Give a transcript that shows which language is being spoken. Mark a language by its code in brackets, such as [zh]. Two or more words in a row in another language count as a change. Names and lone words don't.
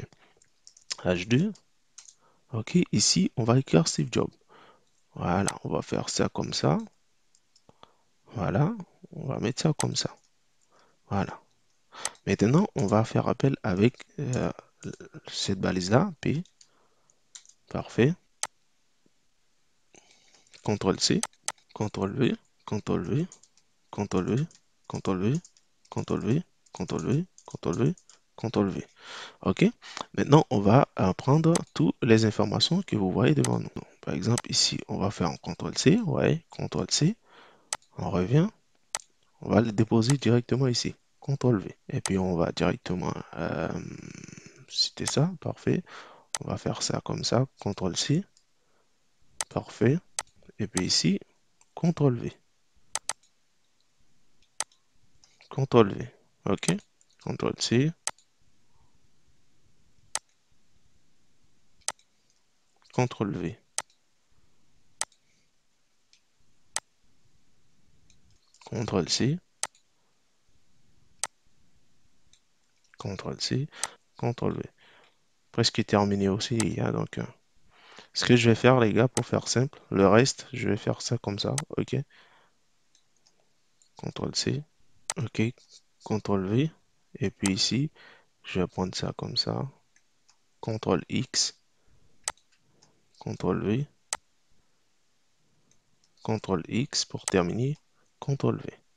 [fr] H2, OK, ici on va écrire Steve Jobs. Voilà, on va faire ça comme ça. Voilà, on va mettre ça comme ça. Voilà. Maintenant, on va faire appel avec cette balise-là, P, parfait, CTRL-C, CTRL-V, CTRL-V, CTRL-V, CTRL-V, CTRL-V, CTRL-V, CTRL-V, CTRL-V. OK? Maintenant, on va prendre toutes les informations que vous voyez devant nous. Par exemple, ici, on va faire un CTRL-C, ouais, CTRL-C, on revient, on va le déposer directement ici, CTRL-V. Et puis, on va directement citer ça, parfait. On va faire ça comme ça, CTRL-C, parfait. Et puis ici, CTRL-V, CTRL-V, OK? CTRL-C, CTRL-V, CTRL-C, CTRL-C, CTRL-V. Presque terminé aussi, il y a donc... ce que je vais faire, les gars, pour faire simple, le reste, je vais faire ça comme ça, OK? CTRL-C, OK? CTRL-V, et puis ici, je vais prendre ça comme ça, CTRL-X, CTRL-V, CTRL-X pour terminer, CTRL-V.